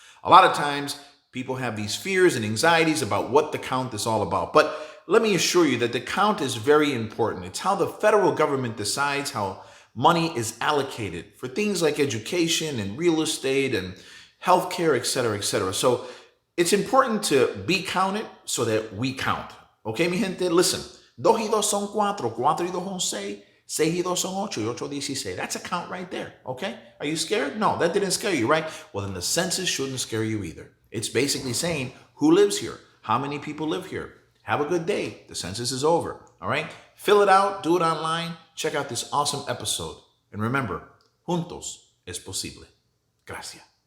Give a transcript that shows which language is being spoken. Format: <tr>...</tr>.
<en>A lot of times people have these fears and anxieties about what the count is all about, but let me assure you that the count is very important. It's how the federal government decides how money is allocated for things like education and real estate and healthcare, et cetera, et cetera. So it's important to be counted so that we count. Okay,</en> <es>mi gente,</es> <en>listen.</en> <es>Dos y dos son cuatro, cuatro y dos son seis, seis y dos son ocho, y ocho dieciséis.</es> <en>That's a count right there. Okay, are you scared? No, that didn't scare you, right? Well, then the census shouldn't scare you either. It's basically saying who lives here, how many people live here. Have a good day. The census is over. All right, fill it out, do it online. Check out this awesome episode, and remember,</en> <es>juntos es posible. Gracias.</es>